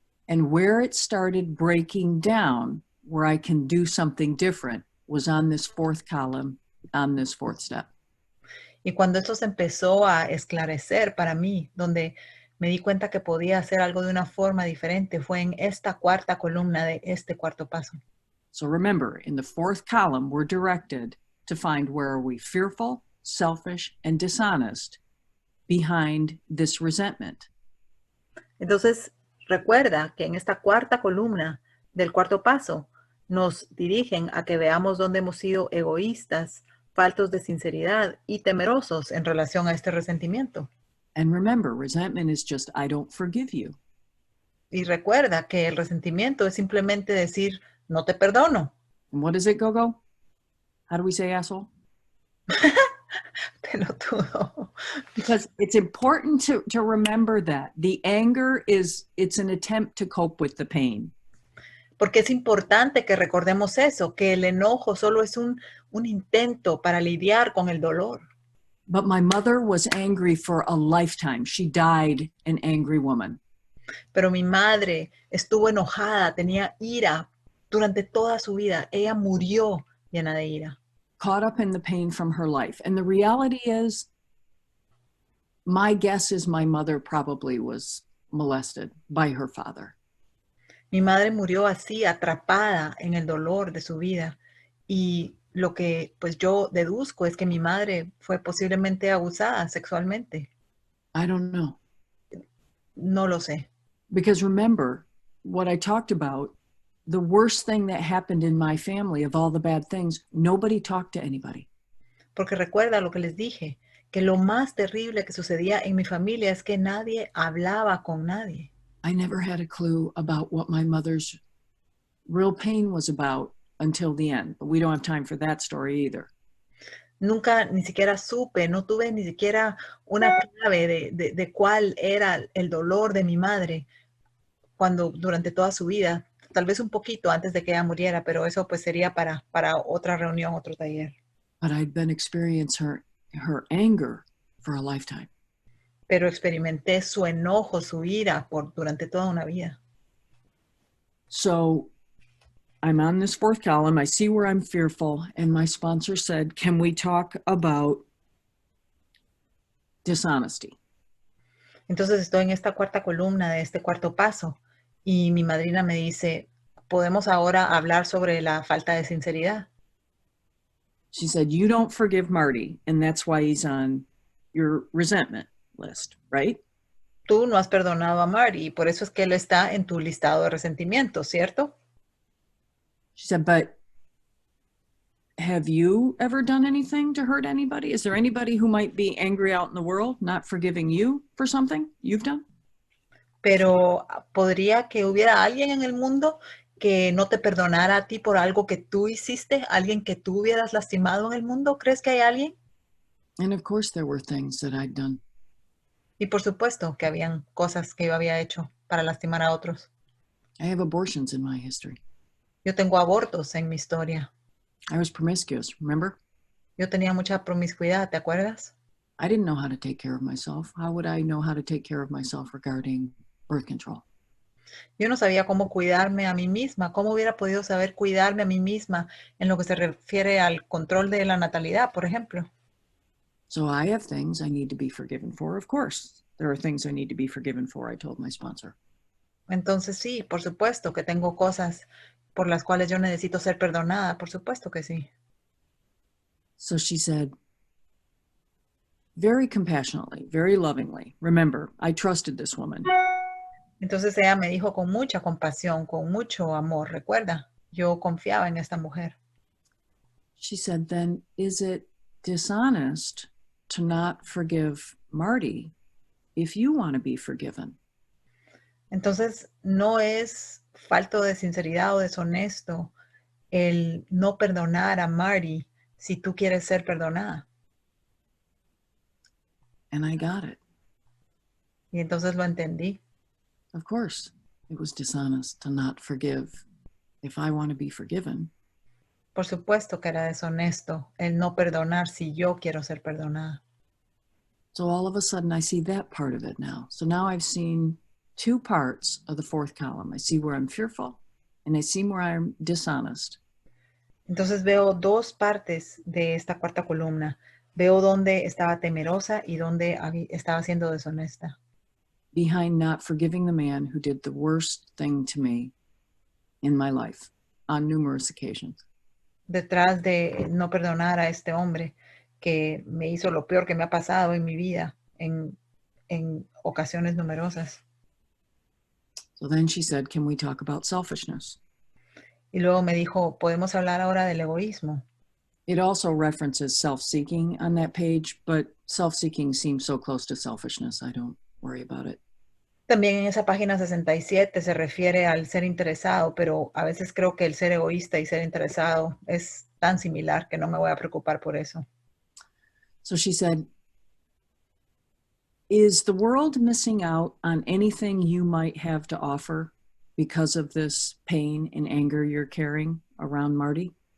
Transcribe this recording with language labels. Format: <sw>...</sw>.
<en>And where it started breaking down, where I can do something different, was on this fourth column, on this fourth step.</en> <es>Y cuando esto se empezó a esclarecer para mí, donde me di cuenta que podía hacer algo de una forma diferente, fue en esta cuarta columna de este cuarto paso.</es> <en>So remember, in the fourth column, we're directed to find where are we fearful, selfish, and dishonest behind this resentment.</en> <es>Entonces, recuerda que en esta cuarta columna del cuarto paso nos dirigen a que veamos dónde hemos sido egoístas, faltos de sinceridad y temerosos en relación a este resentimiento.</es> <en>And remember, resentment is just, I don't forgive you.</en> <es>Y recuerda que el resentimiento es simplemente decir, no te perdono.</es> <en>And what is it, Go-Go? How do we say asshole?</en> <es>Pelotudo.</es> <en>Because it's important to remember that. The anger it's an attempt to cope with the pain.</en> <es>Porque es importante que recordemos eso, que el enojo solo es un intento para lidiar con el dolor.</es> <en>But my mother was angry for a lifetime. She died an angry woman.</en> <es>Pero mi madre estuvo enojada, tenía ira durante toda su vida. Ella murió llena de ira.</es> <en>Caught up in the pain from her life. And the reality is, my guess is my mother probably was molested by her father.</en> <es>Mi madre murió así, atrapada en el dolor de su vida. Y lo que pues yo deduzco es que mi madre fue posiblemente abusada sexualmente.</es> <en>I don't know.</en> <es>No lo sé.</es> <en>Because remember, what I talked about, the worst thing that happened in my family of all the bad things, nobody talked to anybody.</en> <es>Porque recuerda lo que les dije, que lo más terrible que sucedía en mi familia es que nadie hablaba con nadie.</es> <en>I never had a clue about what my mother's real pain was about until the end. But we don't have time for that story either.</en> <es>Nunca ni siquiera supe, no tuve ni siquiera una clave de cuál era el dolor de mi madre cuando durante toda su vida, tal vez un poquito antes de que ella muriera, pero eso pues sería para otra reunión, otro taller.</es> <en>But I'd been experiencing her anger for a lifetime.</en> <es>Pero experimenté su enojo, su ira durante toda una vida.</es> <en>So I'm on this fourth column. I see where I'm fearful. And my sponsor said, can we talk about dishonesty?</en> <es>Entonces estoy en esta cuarta columna de este cuarto paso y mi madrina me dice, ¿podemos ahora hablar sobre la falta de sinceridad?</es> <en>She said, you don't forgive Marty, and that's why he's on your resentment list, right?</en> <es>tú no has perdonado a Marty y por eso es que él está en tu listado de resentimientos, ¿cierto?</es> <en>She said, but have you ever done anything to hurt anybody? Is there anybody who might be angry out in the world, not forgiving you for something you've done?</en> <es>Pero podría que hubiera alguien en el mundo que no te perdonara a ti por algo que tú hiciste, alguien que tú hubieras lastimado en el mundo. ¿Crees que hay alguien?</es> <en>And of course there were things that I'd done.</en> <es>Y por supuesto que habían cosas que yo había hecho para lastimar a otros.</es> <en>I have abortions in my history.</en> <es>Yo tengo abortos en mi historia.</es> <en>I was promiscuous, remember?</en> <es>Yo tenía mucha promiscuidad, ¿te acuerdas?</es> <en>I didn't know how to take care of myself. How would I know how to take care of myself regarding birth control?</en> <es>Yo no sabía cómo cuidarme a mí misma. ¿Cómo hubiera podido saber cuidarme a mí misma en lo que se refiere al control de la natalidad, por ejemplo?</es> <en>So I have things I need to be forgiven for. Of course, there are things I need to be forgiven for, I told my sponsor.</en> <es>Entonces sí, por supuesto que tengo cosas por las cuales yo necesito ser perdonada. Por supuesto que sí.</es> <en>So she said, very compassionately, very lovingly, remember, I trusted this woman.</en> <es>Entonces ella me dijo con mucha compasión, con mucho amor. Recuerda, yo confiaba en esta mujer.</es> <en>She said, then is it dishonest to not forgive Marty if you want to be forgiven?</en> <es>Entonces no es falto de sinceridad o deshonesto el no perdonar a Marty si tú quieres ser perdonada.</es> <en>And I got it.</en> <es>Y entonces lo entendí.</es> <en>Of course, it was dishonest to not forgive if I want to be forgiven.</en> <es>Por supuesto que era deshonesto el no perdonar si yo quiero ser perdonada.</es> <en>So all of a sudden I see that part of it now. So now I've seen two parts of the fourth column. I see where I'm fearful and I see where I'm dishonest.</en> <es>Entonces veo dos partes de esta cuarta columna. Veo dónde estaba temerosa y dónde estaba siendo deshonesta.</es> <en>Behind not forgiving the man who did the worst thing to me in my life on numerous occasions.</en> <es>Detrás de no perdonar a este hombre que me hizo lo peor que me ha pasado en mi vida en ocasiones numerosas.</es> <en>So then she said, can we talk about selfishness?</en> <es>Y luego me dijo, ¿podemos hablar ahora del egoísmo?</es> <en>It also references self-seeking on that page, but self-seeking seems so close to selfishness. I don't worry about it.</en> <es>También en esa página 67 se refiere al ser interesado, pero a veces creo que el ser egoísta y ser interesado es tan similar que no me voy a preocupar por eso.</es> <en>So she said, is the world missing out on anything you might have to offer because of this pain and anger you're carrying around Marty?</en>